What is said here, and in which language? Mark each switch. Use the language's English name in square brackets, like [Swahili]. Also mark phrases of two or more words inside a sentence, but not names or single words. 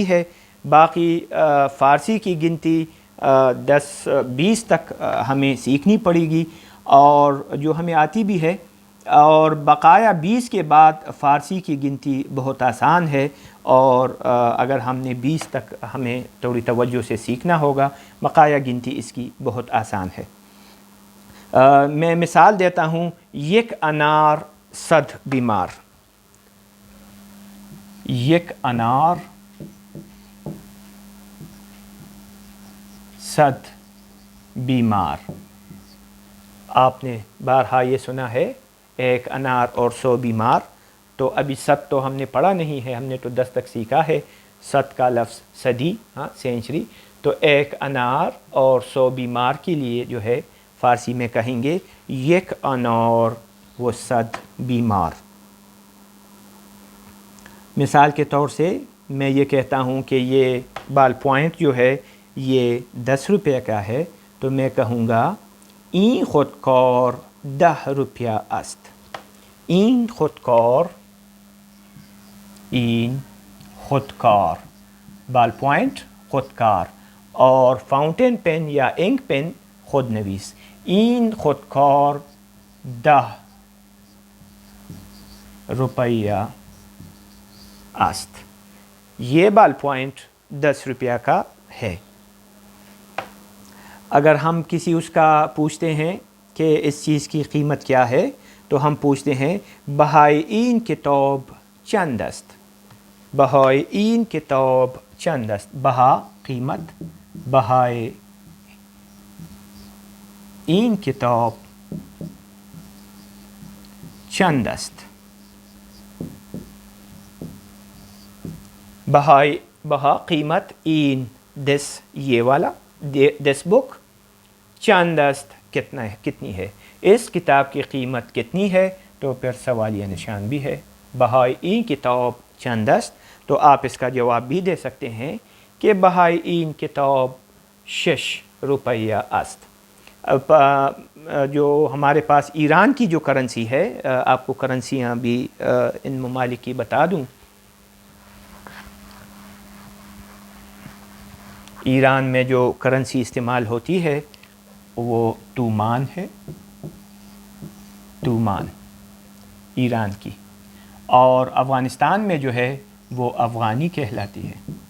[Urdu] ہے، باقی فارسی کی گنتی 10-20 تک ہمیں سیکھنی پڑے گی، اور جو ہمیں آتی بھی ہے، اور بقایا 20 کے بعد فارسی کی گنتی بہت آسان ہے، اور اگر ہم نے 20 تک ہمیں تھوڑی توجہ سے سیکھنا ہوگا، بقایا گنتی اس کی بہت آسان ہے۔ میں مثال دیتا ہوں، [Persian] یک انار 100 بیمار، یک انار 100 بیمار۔ [Urdu] آپ نے بارہا یہ سنا ہے 1 انار اور 100 بیمار، تو ابھی 100 تو ہم نے پڑھا نہیں ہے، ہم نے تو 10 تک سیکھا ہے۔ 100 کا لفظ صدی، ہاں سینچری، تو 1 انار اور 100 بیمار کے لیے جو ہے فارسی میں کہیں گے [Persian] یک انار و 100 بیمار۔ [Urdu] مثال کے طور سے میں یہ کہتا ہوں کہ یہ [English] ball point [Urdu] جو ہے یہ 10 روپے کا ہے، تو میں کہوں گا [Persian] این خودکار 10 روپیہ است۔ این خودکار، این خودکار، [English] ball point [Urdu] خودکار، اور [English] fountain pen [Urdu] یا [English] ink pen [Persian] خود نویس۔ این خودکار 10 روپیہ است۔ [Urdu] یہ [English] ball point [Urdu] 10 روپیہ کا ہے۔ اگر ہم کسی اس کا پوچھتے ہیں کہ اس چیز کی قیمت کیا ہے، تو ہم پوچھتے ہیں [Persian] بہائے این کتاب چند است. بہائے این کتاب چند است. بہا قیمت, بہائے این کتاب چند است. بہائے بہا [Urdu] قیمت, این دس یہ والا, [English] this book, [Persian] چند است [Urdu] کتنا ہے, کتنی ہے, اس کتاب کی قیمت کتنی ہے, تو پھر سوالیہ نشان بھی ہے. [Persian] بہائے این کتاب چند است, [Urdu] تو آپ اس کا جواب بھی دے سکتے ہیں کہ [Persian] بہائے این کتاب 6 روپیہ است. [Urdu] جو ہمارے پاس ایران کی جو کرنسی ہے, آپ کو کرنسیاں بھی ان ممالک کی بتا دوں. ایران میں جو کرنسی استعمال ہوتی ہے وہ تومان ہے, تومان ایران کی, اور افغانستان میں جو ہے وہ افغانی کہلاتی ہے.